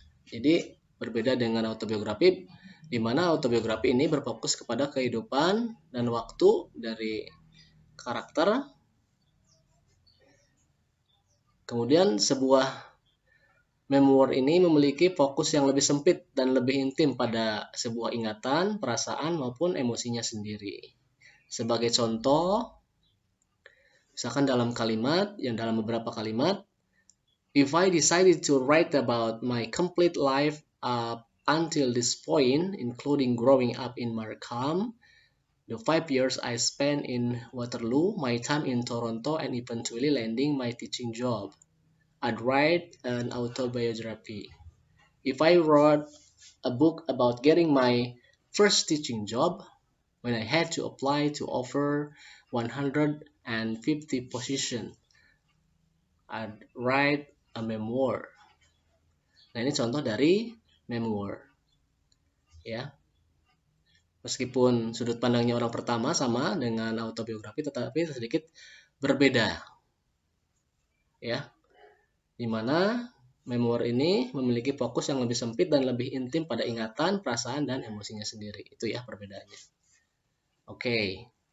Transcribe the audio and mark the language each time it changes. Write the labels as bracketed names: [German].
[Indonesian] Jadi berbeda dengan autobiografi, di mana autobiografi ini berfokus kepada kehidupan dan waktu dari karakter. Kemudian sebuah Memoir ini memiliki fokus yang lebih sempit dan lebih intim pada sebuah ingatan, perasaan, maupun emosinya sendiri. Sebagai contoh, misalkan dalam beberapa kalimat, [English] if I decided to write about my complete life up until this point, including growing up in Markham, the 5 years I spent in Waterloo, my time in Toronto, and eventually landing my teaching job, I'd write an autobiography. If I wrote a book about getting my first teaching job, when I had to apply to over 150 positions, I'd write a memoir. [Indonesian] Nah, ini contoh dari memoir. Ya. Meskipun sudut pandangnya orang pertama sama dengan autobiografi, tetapi sedikit berbeda. Ya. Di mana memoir ini memiliki fokus yang lebih sempit dan lebih intim pada ingatan, perasaan, dan emosinya sendiri. Itu ya perbedaannya. Oke.